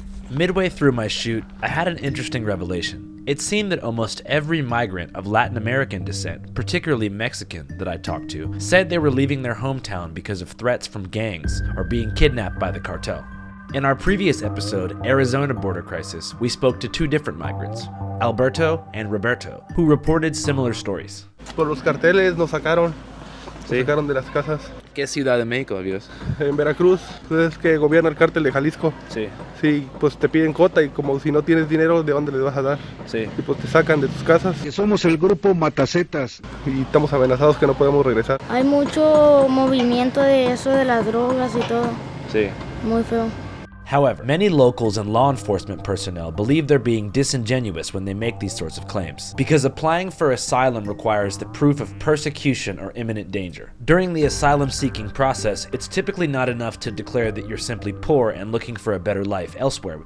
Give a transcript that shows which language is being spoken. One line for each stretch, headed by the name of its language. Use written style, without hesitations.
English: Midway through my shoot, I had an interesting revelation. It seemed that almost every migrant of Latin American descent, particularly Mexican, that I talked to, said they were leaving their hometown because of threats from gangs or being kidnapped by the cartel. In our previous episode, Arizona Border Crisis, we spoke to two different migrants, Alberto and Roberto, who reported similar stories.
Spanish: Por los carteles nos sacaron de las casas. ¿Qué ciudad de México vives? En Veracruz, es que gobierna el cártel de Jalisco. Sí. Sí, pues te piden cuota y como si no tienes dinero, ¿de dónde les vas a dar? Sí. Y pues te sacan de tus casas. Que somos el grupo Matacetas. Y estamos amenazados que no podemos regresar. Hay mucho movimiento de eso de las drogas y todo. Sí. Muy feo.
English: However, many locals and law enforcement personnel believe they're being disingenuous when they make these sorts of claims, because applying for asylum requires the proof of persecution or imminent danger. During the asylum-seeking process, it's typically not enough to declare that you're simply poor and looking for a better life elsewhere.